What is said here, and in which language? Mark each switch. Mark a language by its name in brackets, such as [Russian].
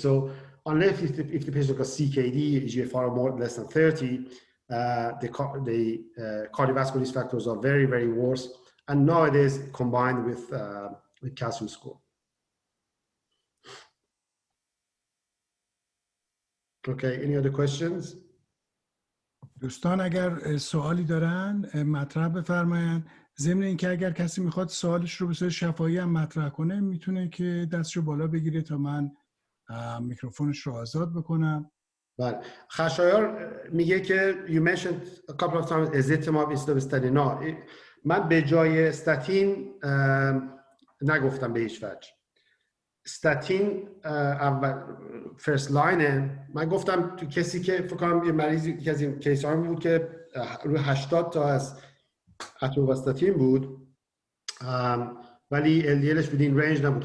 [English] So unless if the patient got CKD, eGFR more less than 30, the cardiovascular risk factors are very, very worse. And nowadays combined with calcium score. Okay, any other questions? [Persian] دوستان اگر سوالی دارن مطرح بفرمایند. ضمن اینکه اگر کسی میخواد سوالش رو به صورت شفاهی هم مطرح کنه میتونه که دستشو بالا بگیره تا من میکروفونش رو آزاد بکنم. بله. [English] خشایار میگه که you mentioned a couple of times ezetimibe instead of statin. [Persian] نه، من به جای استاتین نگفتم به هیچ وجه. استاتین اول فرست لاینه. من گفتم تو کسی که فکر کنم یه مریضی که از این کیس ها بود که روی 80 تا از اتروواستاتین بود، ولی LDLش بدین رنج نبود.